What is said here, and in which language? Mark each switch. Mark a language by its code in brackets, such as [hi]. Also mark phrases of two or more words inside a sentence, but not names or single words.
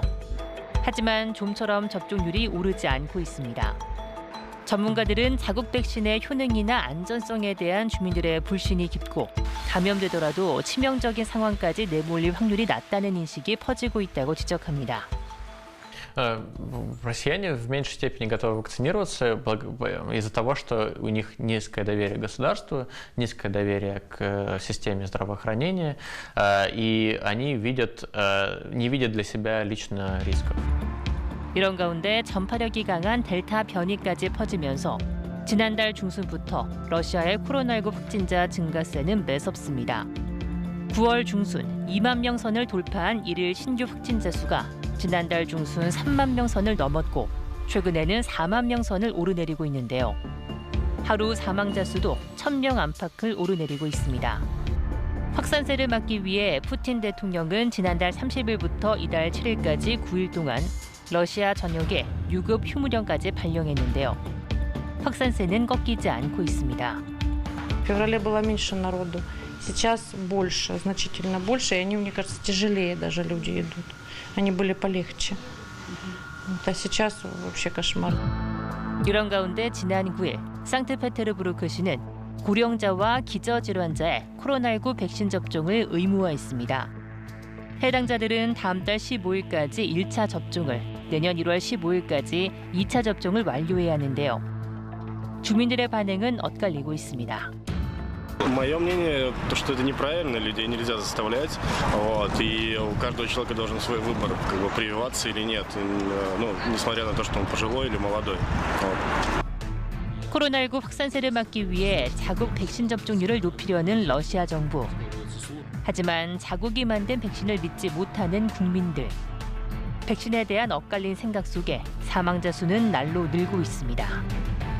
[ko] 하지만 좀처럼 접종률이 오르지 않고 있습니다. 전문가들은 자국 백신의 효능이나 안전성에 대한 주민들의 불신이 깊고 감염되더라도 치명적인 상황까지 내몰릴 확률이 낮다는 인식이 퍼지고 있다고 지적합니다. [ru] Россияне в меньшей степени готовы вакцинироваться из-за того, что у них низкое доверие к государству, низкое доверие к системе здравоохранения, и они не видят для себя лично рисков. [ko] 이런 가운데 전파력이 강한 델타 변이까지 퍼지면서 지난달 중순부터 러시아의 코로나19 확진자 증가세는 매섭습니다. 9월 중순 2만 명 선을 돌파한 일일 신규 확진자 수가 지난달 중순 3만 명 선을 넘었고 최근에는 4만 명 선을 오르내리고 있는데요. 하루 사망자 수도 1,000명 안팎을 오르내리고 있습니다. 확산세를 막기 위해 푸틴 대통령은 지난달 30일부터 이달 7일까지 9일 동안 러시아 전역에 유급 휴무령까지 발령했는데요. 확산세는 꺾이지 않고 있습니다. [ru] В феврале было меньше народу, сейчас больше, значительно больше, и они, мне кажется, тяжелее даже люди идут. Они были полегче. А сейчас вообще кошмар. [ko] 이런 가운데 지난 9일 상트페테르부르크시는 고령자와 기저질환자의 코로나19 백신 접종을 의무화했습니다. 해당자들은 다음 달 15일까지 1차 접종을, 내년 1월 15일까지 2차 접종을 완료해야 하는데요. 주민들의 반응은 엇갈리고 있습니다. [ru] Мое мнение, то, что это неправильно, людей нельзя заставлять, и у каждого человека должен свой выбор, прививаться или нет, несмотря на то, что он пожилой или молодой. [ko] 코로나19 확산세를 막기 위해 자국 백신 접종률을 높이려는 러시아 정부. 하지만 자국이 만든 백신을 믿지 못하는 국민들. 백신에 대한 엇갈린 생각 속에 사망자 수는 날로 늘고 있습니다.